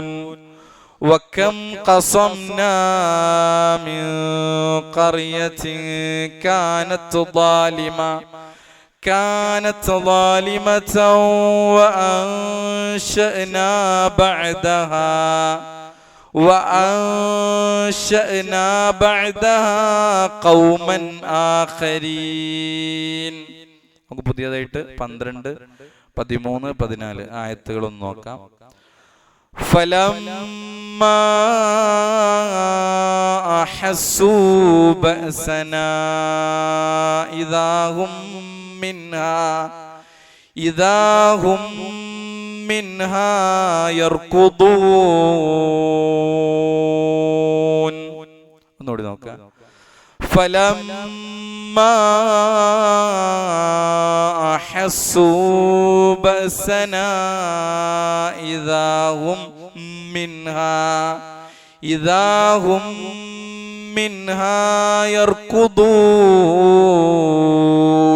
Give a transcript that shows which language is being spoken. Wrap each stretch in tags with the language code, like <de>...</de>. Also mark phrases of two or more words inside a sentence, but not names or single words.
<ar>وكم قصمنا من قرية كانت ظالمة وأنشأنا بعدها قوما آخرين.</ar> <ml>നമുക്ക് പുതിയതായിട്ട് 12, 13, 14 ആയത്തുകളൊന്ന് നോക്കാം.</ml> <ar>فلما أحسوا بأسنا إذا هم منها يركضون.</ar> <ml>ഒന്നുകൂടി നോക്കാം.</ml> <ar>فلما أحسوا بأسنا إذا هم منها يركضون.</ar>